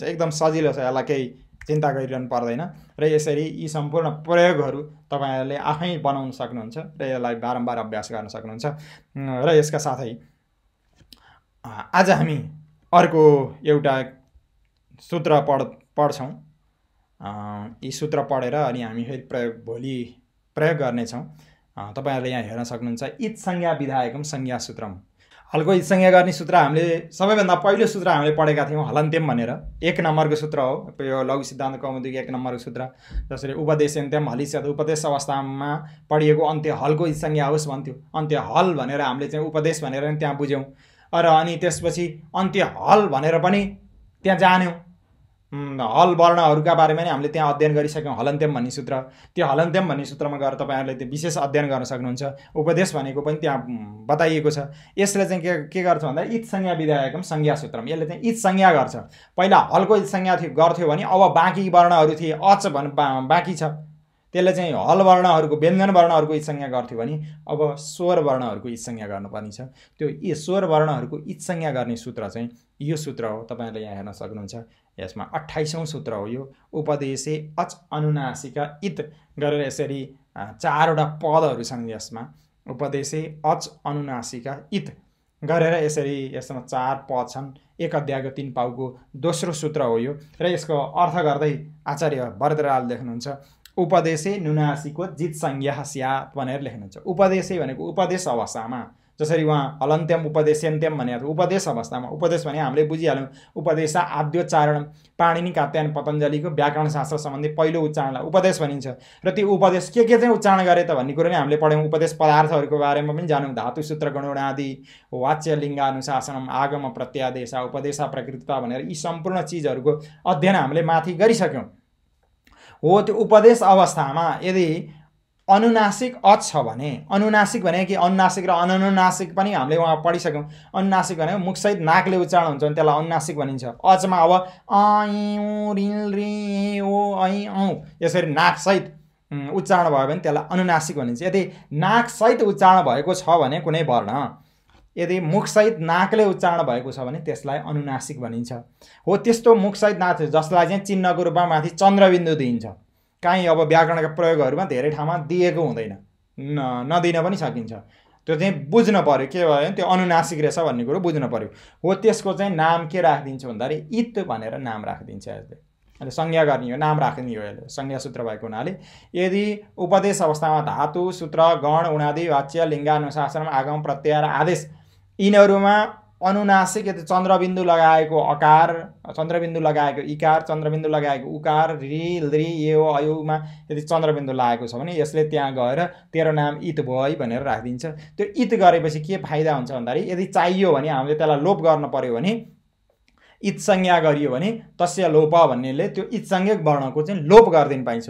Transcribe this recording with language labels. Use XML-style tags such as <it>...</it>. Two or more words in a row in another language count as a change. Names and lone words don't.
<ne>एकदम सजिलो छ, यसलाई केही चिन्ता गरिरहनु पर्दैन। र यसरी यी सम्पूर्ण प्रयोगहरू तपाईँहरूले आफै बनाउन सक्नुहुन्छ र यसलाई बारम्बार अभ्यास गर्न सक्नुहुन्छ। र यसका साथै आज हामी अर्को एउटा सूत्र पढ्छौँ। यी सूत्र पढेर अनि हामी फेरि भोलि प्रयोग गर्नेछौँ। तपाईँहरूले यहाँ हेर्न सक्नुहुन्छ,</ne> <sa>इत संज्ञा विधायकम संज्ञा सूत्रम।</sa> <ne>हलको इत संज्ञा गर्ने सूत्र हामीले सबैभन्दा पहिलो सूत्र हामीले पढेका थियौँ, हलन्त्यम भनेर। 1 नम्बरको सूत्र हो यो लघु सिद्धान्त कौमुदीको 1 नम्बरको सूत्र। जसरी</ne> <sa>उपदेशन्त्यम हलिष्यत,</sa> <ne>उपदेश अवस्थामा पढिएको अन्त्य हलको इत संज्ञा होस् भन्थ्यो। अन्त्य हल भनेर हामीले चाहिँ उपदेश भनेर पनि त्यहाँ बुझ्यौँ र अनि त्यसपछि अन्त्य हल भनेर पनि त्यहाँ जान्यौँ। हल वर्णहरूका बारेमा नि हामीले त्यहाँ अध्ययन गरिसक्यौँ, हलन्त्यम भन्ने सूत्र। त्यो हलन्त्यम भन्ने सूत्रमा गएर तपाईँहरूले त्यो विशेष अध्ययन गर्न सक्नुहुन्छ। उपदेश भनेको पनि त्यहाँ बताइएको छ। यसले चाहिँ के गर्छ भन्दा</ne> <sa>इत संज्ञा विधायकम संज्ञा सूत्रम,</sa> <ne>यसले चाहिँ इत संज्ञा गर्छ। पहिला हलको इत संज्ञा गर्थ्यो भने अब बाँकी वर्णहरू थिए, अच बाँकी छ, त्यसले चाहिँ हल वर्णहरूको व्यञ्जन वर्णहरूको इत संज्ञा गर्थ्यो भने अब स्वर वर्णहरूको इत संज्ञा गर्नुपर्ने छ। त्यो यी स्वर वर्णहरूको इत संज्ञा गर्ने सूत्र चाहिँ यो सूत्र हो। तपाईँहरूले यहाँ हेर्न सक्नुहुन्छ, यसमा 28औं सूत्र हो यो।</ne> <sa>उपदेशे अच अनुनासिक इत</sa> <ne>गरेर यसरी 4वटा पदहरू छन् यसमा।</ne> <sa>उपदेशे अच अनुनासिक इत</sa> <ne>गरेर यसरी यसमा 4 पद छन्। 1 अध्यायको 3 पाउको दोस्रो सूत्र हो यो। र यसको अर्थ गर्दै आचार्य वरदराज लेख्नुहुन्छ,</ne> <sa>उपदेशे नुनासिको जित संज्ञा स्यात्</sa> <ne>भनेर लेख्नुहुन्छ। उपदेशे भनेको उपदेश अवस्थामा, जसरी उहाँ हलन्त्यम उपदेशन्त्यम भनेको उपदेश अवस्थामा। उपदेश भने हामीले बुझिहाल्यौँ, उपदेश आद्योच्चारण, पाणिनि कात्यायन पतञ्जलिको व्याकरण शास्त्र सम्बन्धी पहिलो उच्चारणलाई उपदेश भनिन्छ। र त्यो उपदेश के चाहिँ उच्चारण गरे त भन्ने कुरो नै हामीले पढ्यौँ। उपदेश पदार्थहरूको बारेमा पनि जानौँ,</ne> <sa>धातु सूत्र गणोणादि, वाच्य लिङ्गानुशासनम, आगम प्रत्यादेश, उपदेश प्रकृतता</sa> <ne>भनेर यी सम्पूर्ण चिजहरूको अध्ययन हामीले माथि गरिसक्यौँ। हो त्यो उपदेश अवस्थामा यदि अनुनासिक अच छ भने, अनुनासिक भने कि अनुनासिक र अननुनासिक पनि हामीले वहाँ पढिसक्यौँ। अनुनासिक भने मुखसहित नाकले उच्चारण हुन्छ भने त्यसलाई अनुनासिक भनिन्छ। अचमा अब उ रिल रि ओ ऐ औ यसरी नाकसहित उच्चारण भयो भने त्यसलाई अनुनासिक भनिन्छ। यदि नाकसहित उच्चारण भएको छ भने कुनै वर्ण, यदि मुखसहित नाकले उच्चारण भएको छ भने त्यसलाई अनुनासिक भनिन्छ। हो त्यस्तो मुखसहित नाक जसलाई चाहिँ चिन्हको रूपमा माथि चन्द्रबिन्दु दिइन्छ। काहीँ अब व्याकरणका प्रयोगहरूमा धेरै ठाउँमा दिएको हुँदैन, नदिन पनि सकिन्छ। त्यो चाहिँ बुझ्न पर्यो के भयो भने त्यो अनुनासिक रहेछ भन्ने कुरो बुझ्न पर्यो। हो त्यसको चाहिँ नाम के राखिदिन्छ भन्दाखेरि इत भनेर नाम राखिदिन्छ। यसले अहिले संज्ञा गर्ने हो, नाम राख्ने हो। यसले संज्ञा सूत्र भएको हुनाले यदि उपदेश अवस्थामा धातु, सूत्र, गण, उणादि, वाच्य, लिङ्गानुशासन, आगम, प्रत्यय र आदेश यिनीहरूमा अनुनासिक यदि चन्द्रबिन्दु लगाएको अकार, चन्द्रबिन्दु लगाएको इकार, चन्द्रबिन्दु लगाएको उकार, रि लृ यो अयुमा यदि चन्द्रबिन्दु लागेको छ भने यसले त्यहाँ गएर तेरो नाम इत भयो है भनेर राखिदिन्छ। त्यो इत गरेपछि के फाइदा हुन्छ भन्दाखेरि यदि चाहियो भने हामीले त्यसलाई लोप गर्न पर्यो भने इत संज्ञा गरियो भने</ne> <sa>तस्य लोप</sa> <ne>भन्नेले त्यो इत संज्ञक वर्णको चाहिँ लोप गरिदिन पाइन्छ।</ne>